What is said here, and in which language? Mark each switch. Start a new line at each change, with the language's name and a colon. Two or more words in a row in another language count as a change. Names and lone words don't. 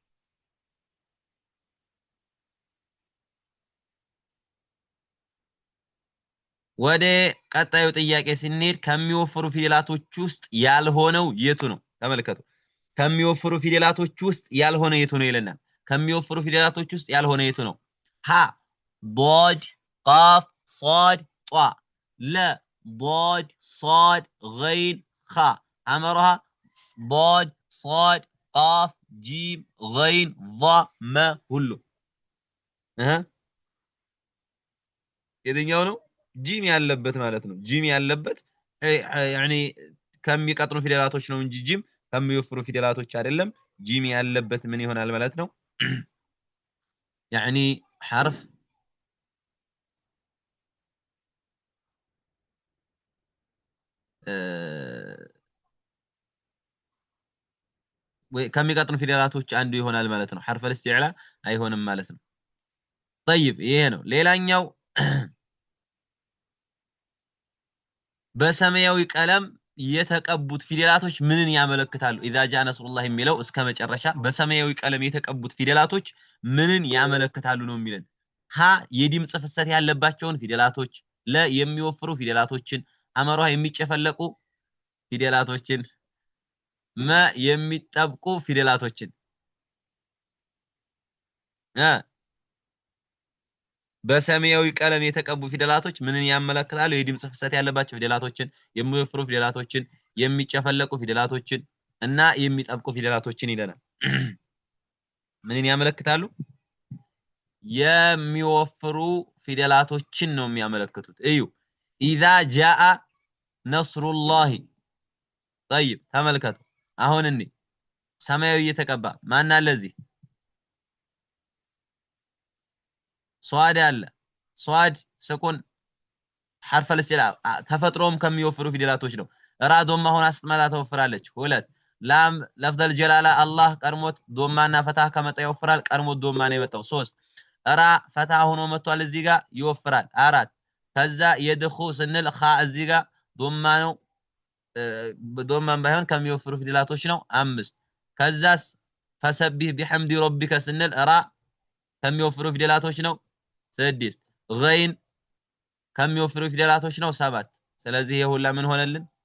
Amharic: ወደ ቀጣዩ ጥያቄ ስንሄድ ከሚወፍሩ ፊደላቶች ውስጥ ያልሆነው የቱ ነው ተመልከቱ ከሚወፍሩ ፊደላቶች ውስጥ ያልሆነ የቱ ነው ይለናል ከሚወፍሩ ፊደላቶች ውስጥ ያልሆነ የቱ ነው ሀ
Arabic: ضاد قاف صاد
Amharic: ጧ ለ
Arabic: ضاد صاد غين خ امرها ضاد صاد قاف جيم غين ض م
Amharic: ሁሉ የትኛው ነው ጂም ያለበት ማለት ነው ጂም ያለበት يعني ከሚቀጥኑ ፊደላቶች ነው እንጂ ጂም ከሚወፍሩ ፊደላቶች አይደለም ጂም ያለበት ምን ይሆናል ማለት ነው
Arabic: يعني حرف
Amharic: ከሚቀጥኑ ፊደላቶች አንዱ ይሆናል ማለት ነው
Arabic: حرف الاستعلاء
Amharic: አይሆንም ማለት ነው طيب ይሄ ነው ሌላኛው በሰማያዊ ቀለም የተቀቡት ፊደላቶች ምንን ያመለክታሉ
Arabic: اذا جاء نصر الله
Amharic: የሚለው እስከ መጨረሻ በሰማያዊ ቀለም የተቀቡት ፊደላቶች ምንን ያመለክታሉ ነው የሚለን ሀ የድምጽ ፍሰት ያለባቸውን ፊደላቶች ለ የሚወፍሩ ፊደላቶችን አመሯ የሚጨፈለቁ ፊደላቶችን መ የሚጠብቁ ፊደላቶችን በሰማያዊ ቀለም የተቀቡ ፊደላቶች ምንን ያመለክታሉ የድምጽ ፍሰት ያለባቸው ፊደላቶችን የሚወፍሩ ፊደላቶችን የሚጨፈለቁ ፊደላቶችን እና የሚጠብቁ ፊደላቶችን ይለናል ምንን ያመለክታሉ የሚወፍሩ ፊደላቶችን ነው የሚያመለክቱት እዩ
Arabic: اذا جاء نصر الله طيب
Amharic: ተመልከቱ አሁን እንዴ ሰማያዊ የተቀባ ማን አለ እዚህ ሷድ አለ ሷድ ስኩን
Arabic: حرف الاستعلاء
Amharic: ተፈጥሮም ከሚወፍሩ ፊደላቶች ነው ራ ዶማ ሆና ስትመጣ ተወፍራለች ሁለት ላም ለፍዘል ጀላላ አላህ ቀርሞት ዶማና ፈታህ ከመጣ ይወፍራል ቀርሞት ዶማ ነው የመጣው 3 ራ ፈታህ ሆኖ መጥቷል እዚህ ጋር ይወፍራል 4 ከዛ የድኹ ስንል ኻ እዚህ ጋር ዶማ ነው ዶማን ባይሆን ከሚወፍሩ ፊደላቶች ነው 5 ከዛስ
Arabic: فسبح بحمد ربك
Amharic: ስንል ራ ከሚወፍሩ ፊደላቶች ነው 6 غين ከሚወፍሩ ፊደላቶች ነው 7 ስለዚህ ይሄ ምን ሆነልን